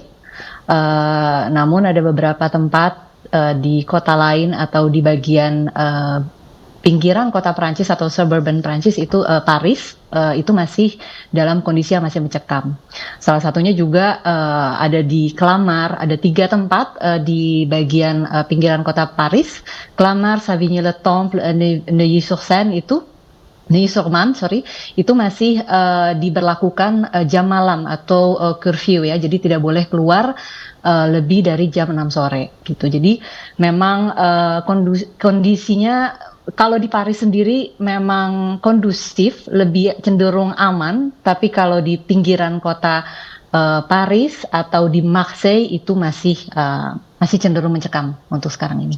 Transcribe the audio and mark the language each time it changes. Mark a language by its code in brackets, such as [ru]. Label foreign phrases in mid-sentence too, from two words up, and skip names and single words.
[id] Namun ada beberapa tempat di kota lain atau di bagian pinggiran kota Prancis atau suburban Prancis itu Paris itu masih dalam kondisi yang masih mencekam. Salah satunya juga ada di Clamart, ada 3 tempat di bagian pinggiran kota Paris, Clamart, Savigny-le-Temple, Neuilly-sur-Seine Neuilly-sur-Marne, itu masih diberlakukan jam malam atau curfew ya, jadi tidak boleh keluar lebih dari jam 6 sore gitu. Jadi memang kondisinya kalau di Paris sendiri memang kondusif, lebih cenderung aman, tapi kalau di pinggiran kota Paris atau di Marseille itu masih cenderung mencekam untuk sekarang ini.